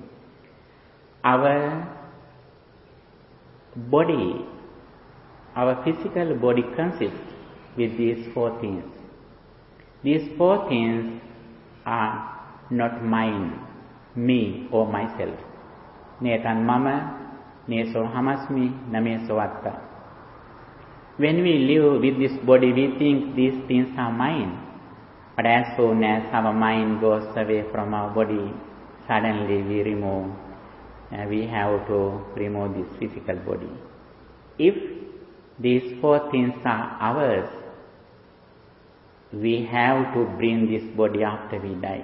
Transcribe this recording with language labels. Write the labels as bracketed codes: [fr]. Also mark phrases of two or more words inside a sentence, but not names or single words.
[en] Our body, our physical body consists with these 4 things. These 4 things are not mine, me or myself. [pi] Netan mama, neso hamasmi, nameso atta. [en] When we live with this body, we think these things are mine. But as soon as our mind goes away from our body, suddenly we have to remove this physical body. If these 4 things are ours, we have to bring this body after we die.